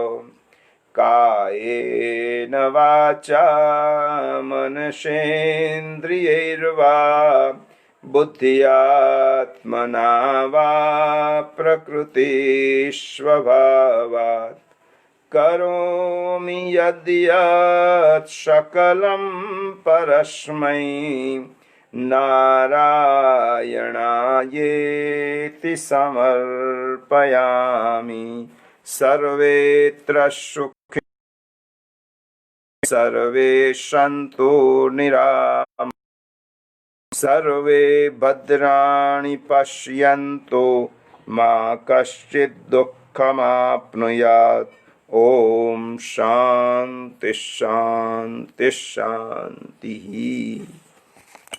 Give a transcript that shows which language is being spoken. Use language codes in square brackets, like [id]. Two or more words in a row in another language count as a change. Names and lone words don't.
[sa] કાયેન વાચા મનસેન્દ્રિયૈર્વા બુદ્ધ્યાત્મના વા પ્રકૃતિ સ્વભાવાત કરોમિ યદ્યત સકલં પરસ્મૈ નારાયણાયેતિ સમર્પયામિ. સર્વેત્ર સુખ सर्वे सन्तु निरामयाः। सर्वे भद्राणि पश्यन्तु मा कश्चित् दुःखमाप्नुयात्। ॐ शान्ति शान्ति शान्तिः।